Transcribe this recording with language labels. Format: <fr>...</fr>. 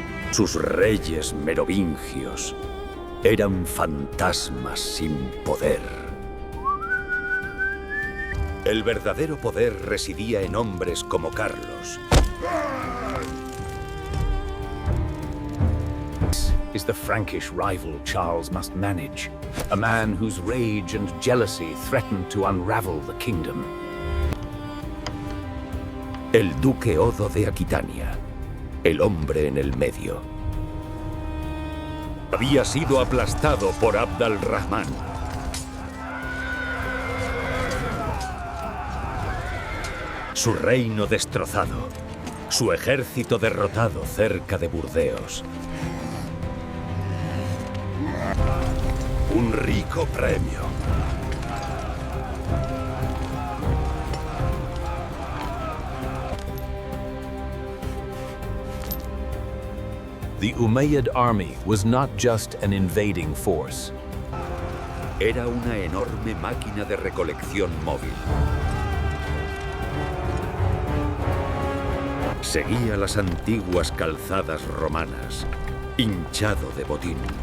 <es>Sus reyes merovingios eran fantasmas sin poder. El verdadero poder residía en hombres como Carlos.</es> <en>Is the Frankish rival Charles must manage, a man whose rage and jealousy threatened to unravel the kingdom.</en> <es>El duque Odo de Aquitania, el hombre en el medio. Había sido aplastado por Abd al-Rahman. Su reino destrozado, su ejército derrotado cerca de Burdeos. Un rico premio.</es> <en>The Umayyad army was not just an invading force.</en> <es>Era una enorme máquina de recolección móvil. Seguía las antiguas calzadas romanas, hinchado de botín.</es>